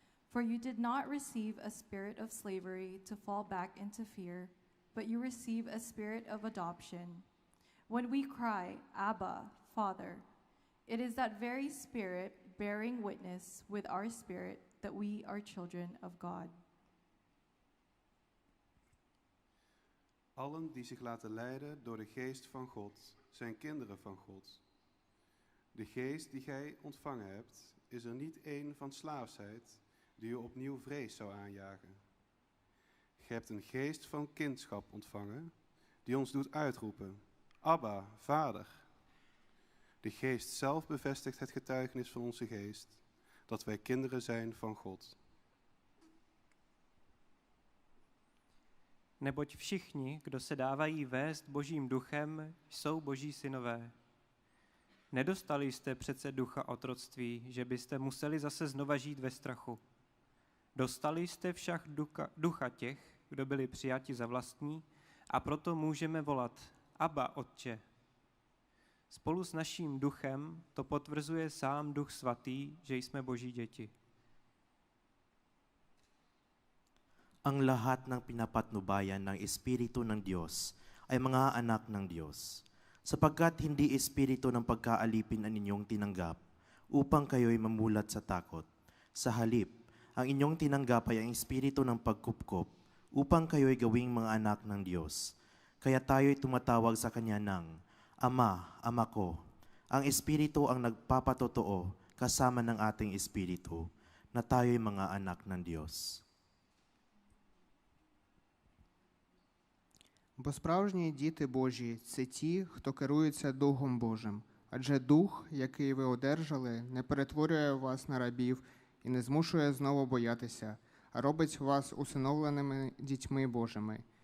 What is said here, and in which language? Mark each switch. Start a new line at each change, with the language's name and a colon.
English: For you did not receive a spirit of slavery to fall back into fear, but you receive a spirit of adoption. When we cry, Abba, Father, it is that very Spirit bearing witness with our spirit that we are children of God.
Dutch: Allen die zich laten leiden door de geest van God, zijn kinderen van God. De geest die gij ontvangen hebt, is er niet één van slaafsheid die u opnieuw vrees zou aanjagen. Gij hebt een geest van kindschap ontvangen, die ons doet uitroepen, Abba, Vader. De geest zelf bevestigt het getuigenis van onze geest, dat wij kinderen zijn van God.
Czech: Neboť všichni, kdo se dávají vést Božím duchem, jsou Boží synové. Nedostali jste přece ducha otroctví, že byste museli zase znova žít ve strachu. Dostali jste však ducha těch, kdo byli přijati za vlastní, a proto můžeme volat Abba, Otče. Spolu s naším duchem to potvrzuje sám Duch Svatý, že jsme Boží děti.
Filipino: Ang lahat ng pinapatnubayan ng Espiritu ng Diyos ay mga anak ng Diyos, sapagkat hindi espiritu ng pagkaalipin ang inyong tinanggap upang kayo'y mamulat sa takot. Sa halip, ang inyong tinanggap ay ang espiritu ng pagkupkop upang kayo'y gawing mga anak ng Diyos. Kaya tayo'y tumatawag sa Kanya ng Ama, Ama ko. Ang espiritu ang nagpapatotoo kasama ng ating espiritu na tayo'y mga anak ng Diyos.
Ukrainian: Бо справжні діти Божі – це ті, хто керується Духом Божим. Адже Дух, який ви одержали, не перетворює вас на рабів і не змушує знову боятися, а робить вас усиновленими дітьми Божими.